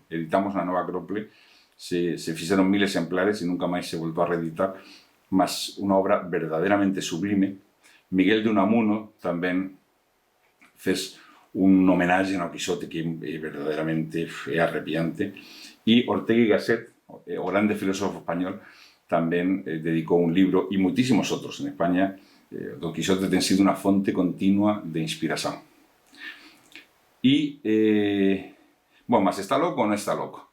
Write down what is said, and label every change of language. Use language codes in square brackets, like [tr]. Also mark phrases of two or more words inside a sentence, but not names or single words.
[gl] Editamos na Nova Acrópole, se fixeron 1000 exemplares e nunca máis se voltou a reeditar, mas unha obra verdadeiramente sublime. Miguel de Unamuno tamén fez un homenaxe ao Quixote que é verdadeiramente arrepiante, e Ortega y Gasset, o grande filósofo español, [es] también dedicó un libro, y muchísimos otros. En España, Don Quijote ha sido una fuente continua de inspiración. Y, bueno, ¿más está loco o no está loco?